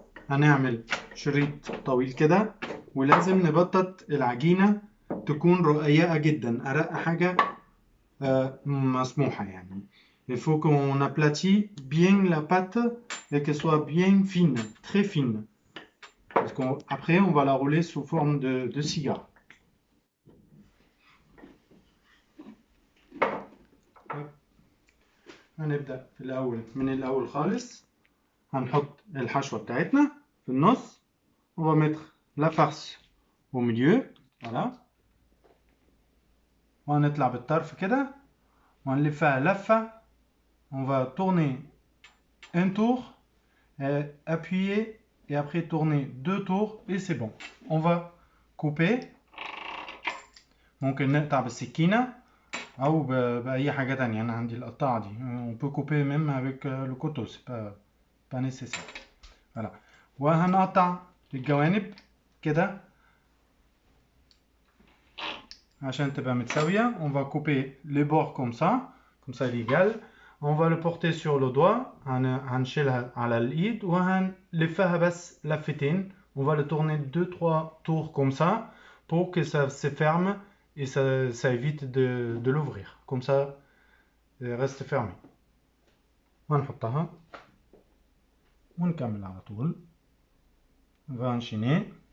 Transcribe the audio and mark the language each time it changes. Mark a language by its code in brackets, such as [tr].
[ar] هنعمل شريط طويل كده، ولازم نبطط العجينة تكون رقيقة جدا، أرق حاجة مسموحة يعني. [fr] Il faut qu'on aplatit bien la pâte et qu'elle soit bien fine, très fine. Parce qu'après, on va la rouler sous forme de cigare. [ar] هنبدأ في الأول من الأول خالص. هنحط الحشوة بتاعتنا في النص. [fr] On va mettre la farce au milieu. Voilà. [ar] وهنطلع بالطرف كده وهنلفها لفة. [fr] On va tourner un tour, appuyer et après tourner 2 tours et c'est bon. On va couper. [ar] ممكن نقطع بالسكينة أو بأي حاجة تانية. أنا عندي القطاعة دي. [fr] On peut couper même avec le couteau, c'est pas nécessaire. [ar] Voilà. وهنقطع الجوانب كده عشان تبقى متساوية. [fr] On va couper les bords comme ça il est égal. On va le porter sur le doigt. [ar] هنشيلها على الإيد وهنلفها بس لفتين. [fr] On va le tourner 2-3 tours comme ça pour que ça se ferme et ça évite de l'ouvrir. Comme ça, il reste fermé. [ar] وهنحطها ونكمل على طول. [fr] On va enchaîner.